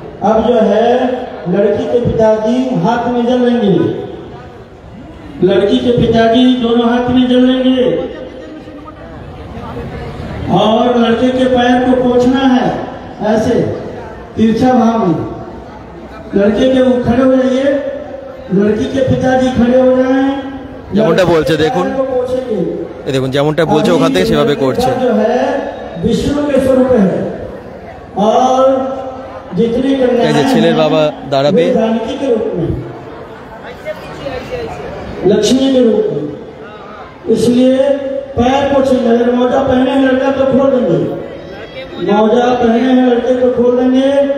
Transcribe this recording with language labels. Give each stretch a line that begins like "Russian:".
Hindi: अब जो है लड़की के पिताजी हाथ में जल लेंगे, लड़की के पिताजी दोनों हाथ में जल लेंगे और लड़के के पैर को पोंछना है ऐसे तिरछा भाव में। लड़के के खड़े हो जाइए, लड़की के पिताजी खड़े हो जाएं।
Bangla: যেমনটা বলছে দেখুন, দেখুন যেমনটা বলছে ওখান থেকে সেভাবে করছে।
Hindi: जो है विष्णु के स्वरूप है और जितनी कन्याएं
Bangla: এই যে ছেলের বাবা দাঁড়াবে,
Hindi: जानकी के रूप में, लक्ष्मी के रूप में। इसलिए पैर को छीन, अगर मोजा पहने हैं लड़का तो खोल देंगे, मोजा पहने हैं लड़के तो खोल देंगे।